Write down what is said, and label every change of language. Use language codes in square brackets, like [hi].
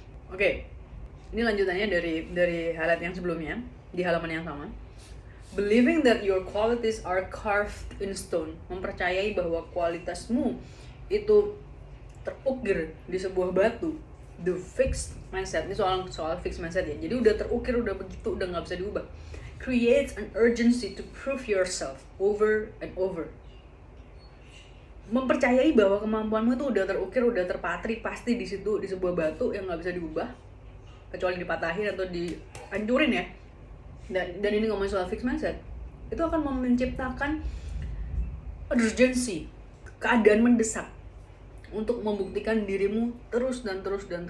[id] Oke, ini lanjutannya dari highlight yang sebelumnya di halaman yang sama. [en] Believing that your qualities are carved in stone, [id] mempercayai bahwa kualitasmu itu terukir di sebuah batu. The fixed mindset, ini soal fixed mindset ya. Jadi udah terukir, udah begitu, udah nggak bisa diubah. [en] Creates an urgency to prove yourself over and over. [id] Mempercayai bahwa kemampuanmu itu udah terukir, udah terpatri pasti di situ, di sebuah batu yang nggak bisa diubah kecuali dipatahin atau dihancurin ya. Dan ini ngomongin soal fixed mindset, itu akan menciptakan urgency, keadaan mendesak untuk membuktikan dirimu terus dan terus.